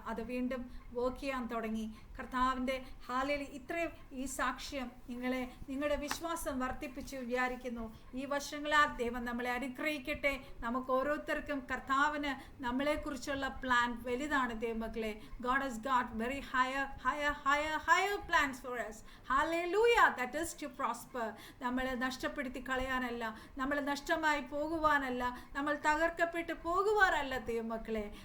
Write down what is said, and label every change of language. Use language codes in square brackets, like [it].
[ml] അത് വീണ്ടും വർക്ക് ചെയ്യാൻ തുടങ്ങി. കർത്താവിൻ്റെ ഹല്ലേലൂയ. ഇത്രയും ഈ സാക്ഷ്യം നിങ്ങളുടെ വിശ്വാസം വർദ്ധിപ്പിച്ച് വിചാരിക്കുന്നു. ഈ വർഷങ്ങളാൽ ദൈവം നമ്മളെ അനുഗ്രഹിക്കട്ടെ. നമുക്ക് ഓരോരുത്തർക്കും കർത്താവിന് നമ്മളെക്കുറിച്ചുള്ള പ്ലാൻ വലുതാണ് ദൈവമക്കളെ. [en] God has got very higher plans for us. Hallelujah. That is to prosper. [ml] നമ്മളെ നഷ്ടപ്പെടുത്തി കളയാനല്ല, നമ്മൾ നഷ്ടമായി പോകുവാനല്ല, നമ്മൾ തകർക്കപ്പെട്ട് പോകുവാനല്ല ദൈവമക്കളെ.